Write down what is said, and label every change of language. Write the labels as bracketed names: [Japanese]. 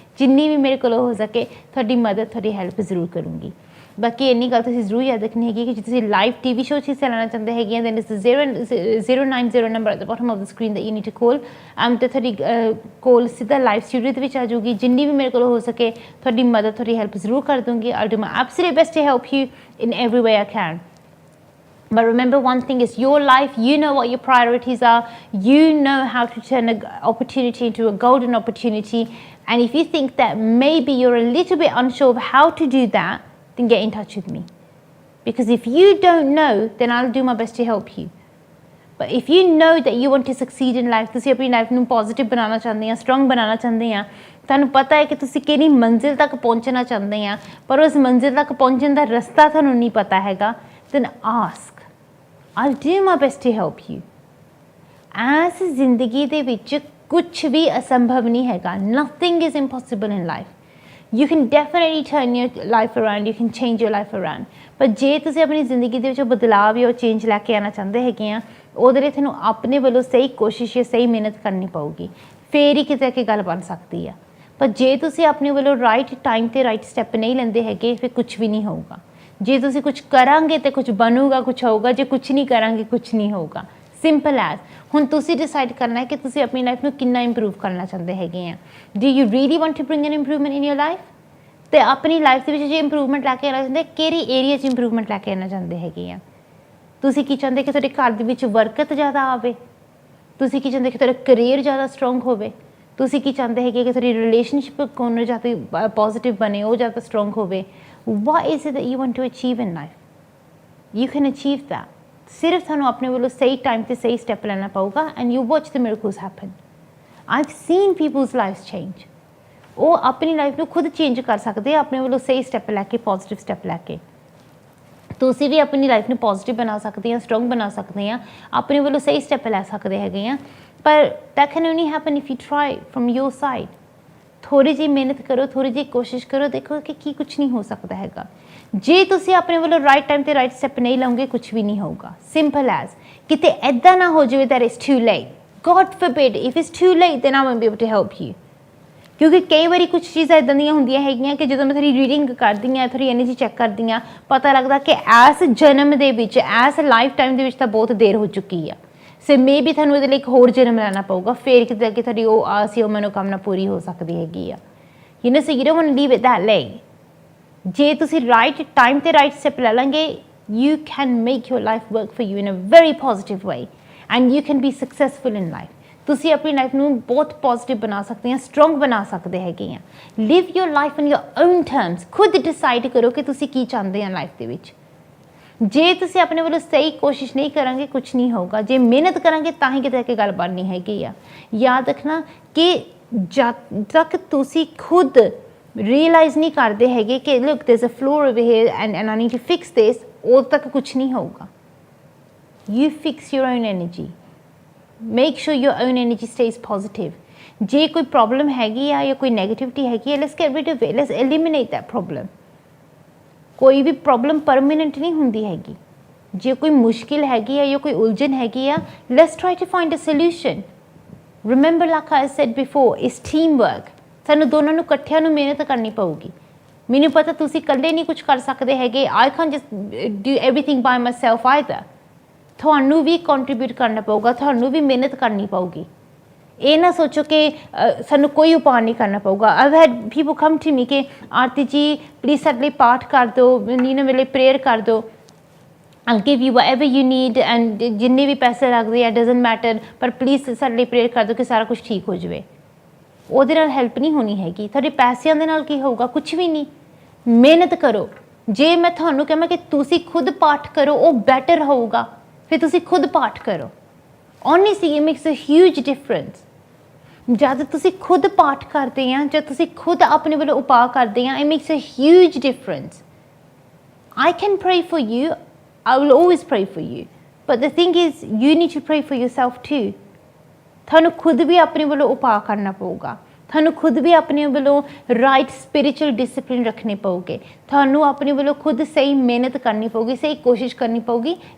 [Punjabi] ਜਿੰਨੀ ਵੀ ਮੇਰੇ ਕੋਲੋਂ ਹੋ ਸਕੇ ਤੁਹਾਡੀ ਮਦਦ, ਤੁਹਾਡੀ ਹੈਲਪ ਜ਼ਰੂਰ ਕਰੂੰਗੀ। ਬਾਕੀ ਇੰਨੀ ਗੱਲ ਤੁਸੀਂ ਜ਼ਰੂਰ ਯਾਦ ਰੱਖਣੀ ਹੈਗੀ ਕਿ ਜੇ ਤੁਸੀਂ ਲਾਈਵ TV ਸ਼ੋਅ 'ਚ ਹਿੱਸਾ ਲੈਣਾ ਚਾਹੁੰਦੇ ਹੈਗੇ ਆ, [English] then it's the 090 number at the bottom of the screen that you need to call। [Punjabi] ਅਤੇ ਤੁਹਾਡੀ ਕੋਲ ਸਿੱਧਾ ਲਾਈਵ ਸਟੂਡੀਓ ਦੇ ਵਿੱਚ ਆ ਜਾਊਗੀ। ਜਿੰਨੀ ਵੀ ਮੇਰੇ ਕੋਲ ਹੋ ਸਕੇ ਤੁਹਾਡੀ ਮਦਦ, ਤੁਹਾਡੀ ਹੈਲਪ ਜ਼ਰੂਰ ਕਰ ਦੂੰਗੀ। [English] I'll do my absolute best to help you in every way I can। But remember, one thing is your life. You know what your priorities are. You know how to turn an opportunity into a golden opportunity. And if you think that maybe you're a little bit unsure of how to do that, then get in touch with me. Because if you don't know, then I'll do my best to help you. But if you know that you want to succeed in life, [Punjabi] ਤੁਸੀਂ ਆਪਣੀ life ਨੂੰ positive ਬਣਾਉਣਾ ਚਾਹੁੰਦੇ ਆ, strong ਬਣਾਉਣਾ ਚਾਹੁੰਦੇ ਆ, ਤੁਹਾਨੂੰ ਪਤਾ ਹੈ ਕਿ ਤੁਸੀਂ ਕਿਹੜੀ ਮੰਜ਼ਿਲ ਤੱਕ ਪਹੁੰਚਣਾ ਚਾਹੁੰਦੇ ਆ, ਪਰ ਉਸ ਮੰਜ਼ਿਲ ਤੱਕ ਪਹੁੰਚਣ ਦਾ ਰਸਤਾ ਤੁਹਾਨੂੰ ਨਹੀਂ ਪਤਾ ਹੈਗਾ, [English] then ask। I'll do my best to help you। [Punjabi] S ਜ਼ਿੰਦਗੀ ਦੇ ਵਿੱਚ ਕੁਛ ਵੀ ਅਸੰਭਵ ਨਹੀਂ ਹੈਗਾ। [English] Nothing is impossible in life। You can definitely turn your life around, you can change your life around। [Punjabi] ਪਰ ਜੇ ਤੁਸੀਂ ਆਪਣੀ ਜ਼ਿੰਦਗੀ ਦੇ ਵਿੱਚ ਬਦਲਾਅ ਜਾਂ ਚੇਂਜ ਲੈ ਕੇ ਆਉਣਾ ਚਾਹੁੰਦੇ ਹੈਗੇ ਆ, ਉਹਦੇ ਲਈ ਤੁਹਾਨੂੰ ਆਪਣੇ ਵੱਲੋਂ ਸਹੀ ਕੋਸ਼ਿਸ਼ ਜਾਂ ਸਹੀ ਮਿਹਨਤ ਕਰਨੀ ਪਊਗੀ, ਫੇਰ ਹੀ ਕਿਤੇ ਕਿ ਗੱਲ ਬਣ ਸਕਦੀ ਆ। ਪਰ ਜੇ ਤੁਸੀਂ ਆਪਣੇ ਵੱਲੋਂ ਰਾਈਟ ਟਾਈਮ 'ਤੇ ਰਾਈਟ ਸਟੈਪ ਨਹੀਂ ਲੈਂਦੇ ਹੈਗੇ, ਫਿਰ ਕੁਛ ਵੀ ਨਹੀਂ ਹੋਊਗਾ। ਜੇ ਤੁਸੀਂ ਕੁਛ ਕਰਾਂਗੇ ਤਾਂ ਕੁਛ ਬਣੂਗਾ, ਕੁਛ ਹੋਊਗਾ। ਜੇ ਕੁਛ ਨਹੀਂ ਕਰਾਂਗੇ, ਕੁਛ ਨਹੀਂ ਹੋਊਗਾ। [English] Simple as. [Punjabi] ਹੁਣ ਤੁਸੀਂ ਡਿਸਾਈਡ ਕਰਨਾ ਹੈ ਕਿ ਤੁਸੀਂ ਆਪਣੀ ਲਾਈਫ ਨੂੰ ਕਿੰਨਾ ਇੰਪਰੂਵ ਕਰਨਾ ਚਾਹੁੰਦੇ ਹੈਗੇ ਆ। [English] Do you really want to bring an improvement in your life? [Punjabi] ਅਤੇ ਆਪਣੀ ਲਾਈਫ ਦੇ ਵਿੱਚ ਜੇ ਇੰਪਰੂਵਮੈਂਟ ਲੈ ਕੇ ਆਉਣਾ ਚਾਹੁੰਦੇ, ਕਿਹੜੀ ਏਰੀਆ 'ਚ ਇੰਪਰੂਵਮੈਂਟ ਲੈ ਕੇ ਆਉਣਾ ਚਾਹੁੰਦੇ ਹੈਗੇ ਆ? ਤੁਸੀਂ ਕੀ ਚਾਹੁੰਦੇ ਕਿ ਤੁਹਾਡੇ ਘਰ ਦੇ ਵਿੱਚ ਬਰਕਤ ਜ਼ਿਆਦਾ ਆਵੇ? ਤੁਸੀਂ ਕੀ ਚਾਹੁੰਦੇ ਕਿ ਤੁਹਾਡਾ ਕਰੀਅਰ ਜ਼ਿਆਦਾ ਸਟਰੋਂਗ ਹੋਵੇ? ਤੁਸੀਂ ਕੀ ਚਾਹੁੰਦੇ ਹੈਗੇ ਕਿ ਤੁਹਾਡੀ ਰਿਲੇਸ਼ਨਸ਼ਿਪ ਕੋਨ ਜ਼ਿਆਦਾ ਪੋਜ਼ਿਟਿਵ ਬਣੇ, ਉਹ ਜ਼ਿਆਦਾ ਸਟਰੋਂਗ ਹੋਵੇ? [English] What is it that you want to achieve in life? You can achieve that। [Punjabi] ਸਿਰਫ ਤੁਹਾਨੂੰ ਆਪਣੇ ਵੱਲੋਂ ਸਹੀ ਟਾਈਮ 'ਤੇ ਸਹੀ ਸਟੈਪ ਲੈਣਾ ਪਊਗਾ, [English] and you watch the miracles happen। I've seen people's lives change। [Punjabi] ਉਹ ਆਪਣੀ ਲਾਈਫ ਨੂੰ ਖੁਦ ਚੇਂਜ ਕਰ ਸਕਦੇ ਆ ਆਪਣੇ ਵੱਲੋਂ ਸਹੀ ਸਟੈਪ ਲੈ ਕੇ, ਪੋਜ਼ਿਟਿਵ ਸਟੈਪ ਲੈ ਕੇ। ਤੁਸੀਂ ਵੀ ਆਪਣੀ ਲਾਈਫ ਨੂੰ ਪੋਜ਼ਿਟਿਵ ਬਣਾ ਸਕਦੇ ਆ, ਸਟਰੋਂਗ ਬਣਾ ਸਕਦੇ ਆ, ਆਪਣੇ ਵੱਲੋਂ ਸਹੀ ਸਟੈਪ ਲੈ ਸਕਦੇ ਹੈਗੇ ਆ। [English] ਪਰ that can only happen if you try from your side। [Punjabi] ਥੋੜ੍ਹੀ ਜਿਹੀ ਮਿਹਨਤ ਕਰੋ, ਥੋੜ੍ਹੀ ਜਿਹੀ ਕੋਸ਼ਿਸ਼ ਕਰੋ, ਦੇਖੋ ਕਿ ਕੀ ਕੁਛ ਨਹੀਂ ਹੋ ਸਕਦਾ ਹੈਗਾ। ਜੇ ਤੁਸੀਂ ਆਪਣੇ ਵੱਲੋਂ ਰਾਈਟ ਟਾਈਮ 'ਤੇ ਰਾਈਟ ਸਟੈਪ ਨਹੀਂ ਲਓਗੇ, ਕੁਛ ਵੀ ਨਹੀਂ ਹੋਊਗਾ। [English] Simple as. [Punjabi] ਕਿਤੇ ਇੱਦਾਂ ਨਾ ਹੋ ਜਾਵੇ [English] that it's too late। God forbid, if it's too late, then I won't be able to help you। [Punjabi] ਕਿਉਂਕਿ ਕਈ ਵਾਰੀ ਕੁਛ ਚੀਜ਼ਾਂ ਇੱਦਾਂ ਦੀਆਂ ਹੁੰਦੀਆਂ ਹੈਗੀਆਂ ਕਿ ਜਦੋਂ ਮੈਂ ਤੁਹਾਡੀ ਰੀਡਿੰਗ ਕਰਦੀ ਹਾਂ, ਤੁਹਾਡੀ ਐਨਰਜੀ ਚੈੱਕ ਕਰਦੀ ਹਾਂ, ਪਤਾ ਲੱਗਦਾ ਕਿ ਇਸ ਜਨਮ ਦੇ ਵਿੱਚ, ਇਸ ਲਾਈਫ ਟਾਈਮ ਦੇ ਵਿੱਚ ਤਾਂ ਬਹੁਤ ਦੇਰ ਹੋ ਚੁੱਕੀ ਆ। ਸੋ ਮੇ ਵੀ ਤੁਹਾਨੂੰ ਇਹਦੇ ਲਈ ਇੱਕ ਹੋਰ ਜਨਮ ਲੈਣਾ ਪਊਗਾ, ਫਿਰ ਕਿਤੇ ਅੱਗੇ ਤੁਹਾਡੀ ਉਹ ਆਸ ਜਾਂ ਮਨੋਕਾਮਨਾ ਪੂਰੀ ਹੋ ਸਕਦੀ ਹੈਗੀ ਆ। [English] You know, so you don't want to leave it that way. [Punjabi] ਜੇ ਤੁਸੀਂ ਰਾਈਟ ਟਾਈਮ 'ਤੇ ਰਾਈਟ ਸਟੈਪ ਲੈ ਲਾਂਗੇ, [English] You can make your life work for you in a very positive way, and you can be successful in life. [Punjabi] ਤੁਸੀਂ ਆਪਣੀ life ਨੂੰ ਬਹੁਤ positive ਬਣਾ ਸਕਦੇ ਆ, ਸਟਰੋਂਗ ਬਣਾ ਸਕਦੇ ਹੈਗੇ ਆ। [English] Live your life in your own terms. [Punjabi] ਖੁਦ ਡਿਸਾਈਡ ਕਰੋ ਕਿ ਤੁਸੀਂ ਕੀ ਚਾਹੁੰਦੇ ਆ ਲਾਈਫ ਦੇ ਵਿੱਚ। ਜੇ ਤੁਸੀਂ ਆਪਣੇ ਵੱਲੋਂ ਸਹੀ ਕੋਸ਼ਿਸ਼ ਨਹੀਂ ਕਰਾਂਗੇ ਕੁਝ ਨਹੀਂ ਹੋਊਗਾ, ਜੇ ਮਿਹਨਤ ਕਰਾਂਗੇ ਤਾਂ ਹੀ ਕਿਤੇ ਗੱਲ ਬਣਨੀ ਹੈਗੀ ਆ। ਯਾਦ ਰੱਖਣਾ ਕਿ ਜਦ ਤੱਕ ਤੁਸੀਂ ਖੁਦ ਰਿਅਲਾਈਜ਼ ਨਹੀਂ ਕਰਦੇ ਹੈਗੇ ਕਿ [English] look there is a floor over here and I need to fix this, [Punjabi] ਉਦੋਂ ਤੱਕ ਕੁਝ ਨਹੀਂ ਹੋਊਗਾ। [English] You fix your own energy. Make sure your own energy stays positive. [Punjabi] ਜੇ ਕੋਈ ਪ੍ਰੋਬਲਮ ਹੈਗੀ ਆ ਜਾਂ ਕੋਈ ਨੈਗੇਟਿਵਿਟੀ ਹੈਗੀ ਆ, [English] let's get rid of it. Let's eliminate that problem. [Punjabi] ਕੋਈ ਵੀ ਪ੍ਰੋਬਲਮ ਪਰਮਨੈਂਟ ਨਹੀਂ ਹੁੰਦੀ ਹੈਗੀ। ਜੇ ਕੋਈ ਮੁਸ਼ਕਿਲ ਹੈਗੀ ਆ ਜਾਂ ਕੋਈ ਉਲਝਣ ਹੈਗੀ ਆ, [English] let's try to find a solution. Remember, like I said before, it's teamwork. [Punjabi] ਸਾਨੂੰ ਦੋਨਾਂ ਨੂੰ ਇਕੱਠਿਆਂ ਨੂੰ ਮਿਹਨਤ ਕਰਨੀ ਪਊਗੀ। ਮੈਨੂੰ ਪਤਾ ਤੁਸੀਂ ਇਕੱਲੇ ਨਹੀਂ ਕੁਝ ਕਰ ਸਕਦੇ ਹੈਗੇ। [English] I can't just do everything by myself either. [Punjabi] ਤੁਹਾਨੂੰ ਵੀ ਕੰਟਰੀਬਿਊਟ ਕਰਨਾ ਪਊਗਾ, ਤੁਹਾਨੂੰ ਵੀ ਮਿਹਨਤ ਕਰਨੀ ਪਊਗੀ। ਇਹ ਨਾ ਸੋਚੋ ਕਿ ਸਾਨੂੰ ਕੋਈ ਉਪਾਅ ਨਹੀਂ ਕਰਨਾ ਪਊਗਾ। [English] I've had people come to me [Punjabi] ਕਿ ਆਰਤੀ ਜੀ ਪਲੀਜ਼ ਸਾਡੇ ਲਈ ਪਾਠ ਕਰ ਦਿਓ, ਨੀਨਾ ਮੇਰੇ ਲਈ ਪ੍ਰੇਅਰ ਕਰ ਦਿਓ। [English] I'll give you whatever you need and [Punjabi] ਜਿੰਨੇ ਵੀ ਪੈਸੇ ਲੱਗਦੇ ਆ [English] doesn't matter, [Punjabi] ਪਰ ਪਲੀਜ਼ ਸਾਡੇ ਲਈ ਪ੍ਰੇਅਰ ਕਰ ਦਿਓ ਕਿ ਸਾਰਾ ਕੁਝ ਠੀਕ ਹੋ ਜਾਵੇ। ਉਹਦੇ ਨਾਲ ਹੈਲਪ ਨਹੀਂ ਹੋਣੀ ਹੈਗੀ। ਤੁਹਾਡੇ ਪੈਸਿਆਂ ਦੇ ਨਾਲ ਕੀ ਹੋਊਗਾ? ਕੁਝ ਵੀ ਨਹੀਂ। ਮਿਹਨਤ ਕਰੋ। ਜੇ ਮੈਂ ਤੁਹਾਨੂੰ ਕਹਾਂ ਕਿ ਤੁਸੀਂ ਖੁਦ ਪਾਠ ਕਰੋ, ਉਹ ਬੈਟਰ ਹੋਊਗਾ। ਫਿਰ ਤੁਸੀਂ ਖੁਦ ਪਾਠ ਕਰੋ। [English] Honestly, it makes a huge difference. [Punjabi] ਜਦ ਤੁਸੀਂ ਖੁਦ ਪਾਠ ਕਰਦੇ ਆ, ਜਦ ਤੁਸੀਂ ਖੁਦ ਆਪਣੇ ਵੱਲੋਂ ਉਪਾਅ ਕਰਦੇ ਆ, [English] it makes a huge difference. I can pray for you. I will always pray for you. But the thing is, you need to pray for yourself too. [Punjabi] ਤੁਹਾਨੂੰ ਖੁਦ ਵੀ ਆਪਣੇ ਵੱਲੋਂ ਉਪਾਅ ਕਰਨਾ ਪਊਗਾ। ਤੁਹਾਨੂੰ ਖੁਦ ਵੀ ਆਪਣੇ ਵੱਲੋਂ ਰਾਈਟ ਸਪਿਰਿਚੁਅਲ ਡਿਸਪਲਿਨ ਰੱਖਣੇ ਪਊਗੇ। ਤੁਹਾਨੂੰ ਆਪਣੇ ਵੱਲੋਂ ਖੁਦ ਸਹੀ ਮਿਹਨਤ ਕਰਨੀ ਪਊਗੀ, ਸਹੀ ਕੋਸ਼ਿਸ਼ ਕਰਨੀ ਪਊਗੀ।